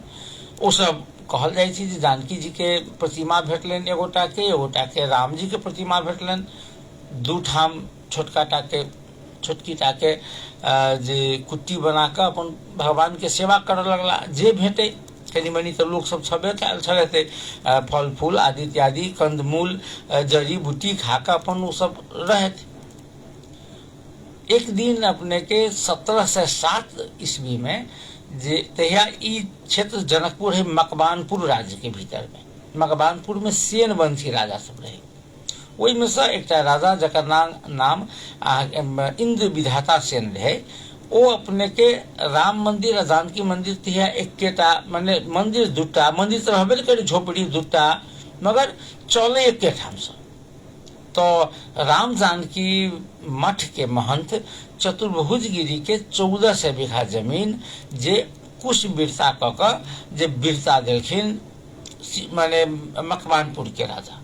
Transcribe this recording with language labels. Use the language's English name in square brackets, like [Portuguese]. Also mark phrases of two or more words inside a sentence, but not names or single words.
[Maithili] ओ सब कहल जाइ छै जे जानकी जी के प्रतिमा भेटलनि, एगोटा के राम जी के प्रतिमा भेटलनि, 2 ठाम छोटकी टाके जे कुट्टी बनाकर अपन भगवान के सेवा करऽ लगला। जे भेटे कनी मनी तो लोग सब छबे कैल छलथे, फल फूल आदि इत्यादि कंदमूल जड़ी बूटी खाकर अपन वो सब रहत। एक दिन अपने के 1707 ईस्वी में जे तहिया ई क्षेत्र जनकपुर है मकवानपुर राज्य के भीतर में, मकवानपुर में सेन वंशी राजा सब रहे। ओहि में से एकटा राजा जकर नाम इंद्र विधाता सेन रहे। ओ अपने के राम मंदिर आ जानकी मंदिर तहिया एकेटा, माने मंदिर 2टा, मंदिर तो रहबे करे झोपड़ी 2टा, मगर चले एके ठाम से। तो राम जानकी मठ के महंत चतुर्भुज गिरी के 1400 बीघा जमीन जे कुछ बिरता कऽ जे बिरता देलखिन माने मकवानपुर के राजा।